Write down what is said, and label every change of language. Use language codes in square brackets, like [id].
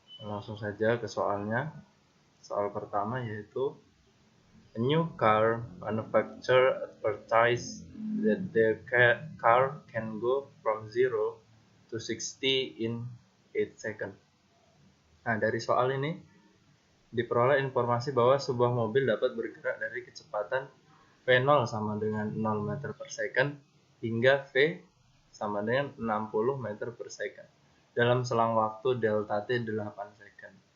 [id] Langsung saja ke soalnya. Soal pertama yaitu [en] a new car manufacturer advertised that their car can go from 0 to 60 in 8 seconds. [id] Nah, dari soal ini diperoleh informasi bahwa sebuah mobil dapat bergerak dari kecepatan V0 sama dengan 0 meter per second hingga V sama dengan 60 meter per second dalam selang waktu delta T 8 second.